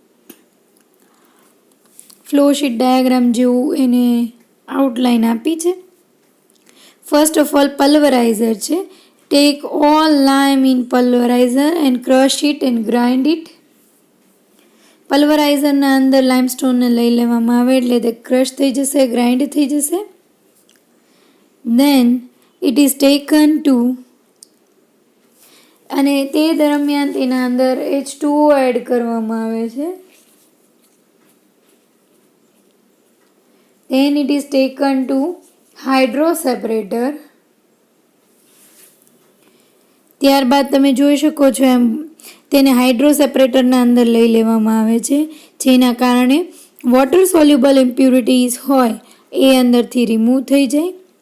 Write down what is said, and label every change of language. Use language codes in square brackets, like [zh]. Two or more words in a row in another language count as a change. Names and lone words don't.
[gu] ફ્લોશીટ ડાયાગ્રામ જેવું એને આઉટલાઇન આપી છે. [en] first of all pulverizer છે. take all lime in pulverizer and crush it and grind it. [gu] પલ્વરાઇઝરના અંદર લાઇમસ્ટોનને લઈ લેવામાં આવે એટલે તે ક્રશ થઈ જશે, ગ્રાઇન્ડ થઈ જશે. [en] Then it is taken to, [gu] અને તે દરમિયાન તેના અંદર H2O એડ કરવામાં આવે છે. [en] Then it is taken to hydro separator. [gu] ત્યારબાદ તમે જોઈ શકો છો એમ તેને [en] hydro separatorના [gu] અંદર લઈ લેવામાં આવે છે, જેના કારણે [en] water soluble impurities [gu] હોય એ અંદરથી રિમૂવ થઈ જાય.